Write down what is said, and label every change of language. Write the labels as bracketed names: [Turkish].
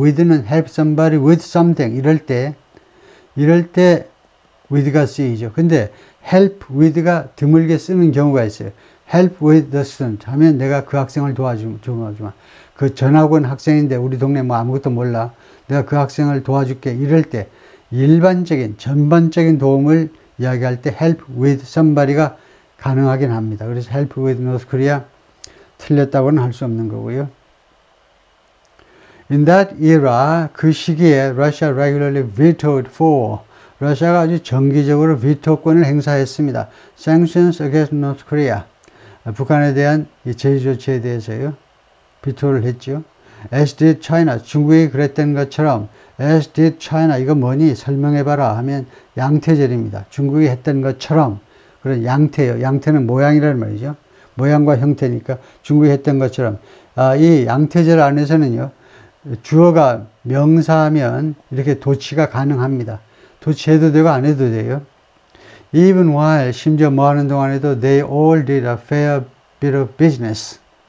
[English] with는 help somebody with something. [Korean] 이럴 때 with가 쓰이죠. 근데 [English] help with [Korean] 가 드물게 쓰는 경우가 있어요. [English] help with the student [Korean] 하면 내가 그 학생을 도와주마. 그 전학온 학생인데 우리 동네 뭐 아무것도 몰라. 내가 그 학생을 도와줄게. 이럴 때 일반적인 전반적인 도움을 이야기할 때 [English] help with somebody [Korean] 가 가능하긴 합니다. 그래서 [English] help with North Korea [Korean] 틀렸다고는 할 수 없는 거고요. [English] In that era, [Korean] 그 시기에 [English] Russia regularly vetoed for [Korean] 러시아가 아주 정기적으로 비토권을 행사했습니다. [English] Sanctions against North Korea. [Korean] 북한에 대한 제재 조치에 대해서요. 비토를 했죠. [English] As did China. [Korean] 중국이 그랬던 것처럼 [English] As did China. [Korean] 이거 뭐니? 설명해봐라 하면 양태절입니다. 중국이 했던 것처럼 그런 양태요. 양태는 모양이라는 말이죠. 모양과 형태니까 중국이 했던 것처럼 이 양태절 안에서는요. 주어가 명사하면 이렇게 도치가 가능합니다. 도치해도 되고 안 해도 돼요. [English] Even while [Korean] 심지어 뭐 하는 동안에도 [English] they all did a fair bit of business.